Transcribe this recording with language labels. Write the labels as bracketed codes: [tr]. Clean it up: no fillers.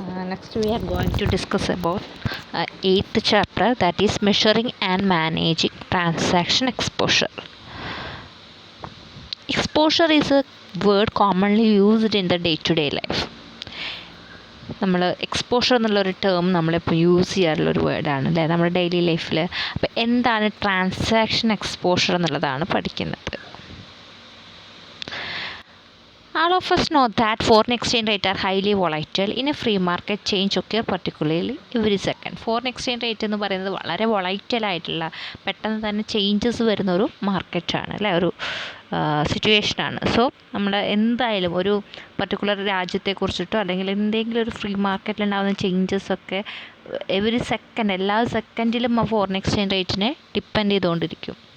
[en] Next we are going to discuss about eighth chapter, that is measuring and managing transaction exposure. Exposure is a word commonly used in the day-to-day life. [ml] നമ്മൾ exposure എന്നുള്ളൊരു term നമ്മളിപ്പോൾ use ചെയ്യാറുള്ളൊരു വേർഡാണ് അല്ലേ നമ്മുടെ daily ലൈഫിൽ. അപ്പോൾ എന്താണ് transaction exposure എന്നുള്ളതാണ് പഠിക്കുന്നത്. [en] All of us know that foreign exchange rates are highly volatile. In a free market, change occur particularly every second. [ml] Foreign exchange rate എന്ന് പറയുന്നത് വളരെ വൊളൈറ്റൽ ആയിട്ടുള്ള പെട്ടെന്ന് തന്നെ ചേഞ്ചസ് വരുന്നൊരു മാർക്കറ്റാണ് അല്ലേ, ഒരു സിറ്റുവേഷനാണ്. സോ നമ്മൾ എന്തായാലും ഒരു പർട്ടിക്കുലർ രാജ്യത്തെക്കുറിച്ചിട്ടോ അല്ലെങ്കിൽ എന്തെങ്കിലും ഒരു ഫ്രീ മാർക്കറ്റിലുണ്ടാകുന്ന ചേഞ്ചസൊക്കെ എവറി സെക്കൻഡ്, എല്ലാ സെക്കൻഡിലും ആ ഫോറിൻ എക്സ്ചേഞ്ച് റേറ്റിനെ ഡിപ്പെൻഡ് ചെയ്തുകൊണ്ടിരിക്കും.